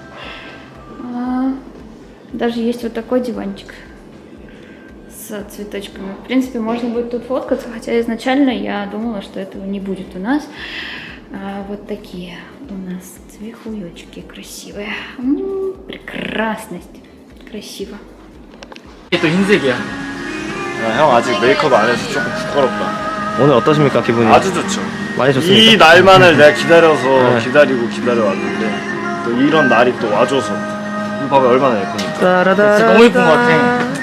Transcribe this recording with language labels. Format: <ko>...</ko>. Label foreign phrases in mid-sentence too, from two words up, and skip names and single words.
<ru>Даже есть вот такой диванчик с цветочками. В принципе, можно будет тут фоткаться, хотя изначально я думала, что этого не будет у нас. Вот такие у нас цвехуёчки красивые. Прекрасность. Красиво.</ru> <ko>또 흰색이야. 형 아직 메이크업 안 해서 조금 부끄럽다. 오늘 어떠십니까 기분이? 아주 좋죠. 많이 좋습니까? 이 날만을 내가 기다려서 기다리고 기다려왔는데 또 이런 날이 또 와줘서 이거 봐봐 얼마나 예쁘니까. 따라다라. 너무 예쁜 것 같아.</ko>